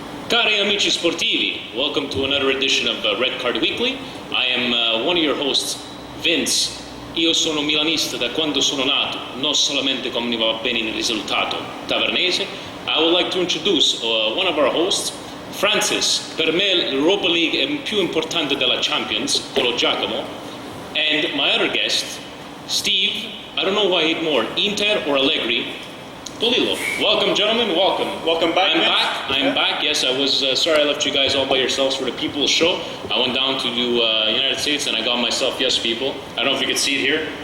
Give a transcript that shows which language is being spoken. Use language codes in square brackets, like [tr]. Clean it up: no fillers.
[it] Cari amici sportivi, [en] welcome to another edition of Red Card Weekly. I am one of your hosts, Vince. [it] Io sono milanista da quando sono nato, non solamente come mi va bene il risultato tavernese. [en] I would like to introduce one of our hosts, Francis. [it] Per me l'Europa League è più importante della Champions, quello Giacomo. [en] And my other guest, Steve. I don't know who I hate more, Inter or Allegri. Polillo. Welcome, gentlemen. Welcome. Welcome back. I'm back. Yes, I was sorry I left you guys all by yourselves for the People's Show. I went down to the United States and I got myself Yes People. I don't know if you can see it here.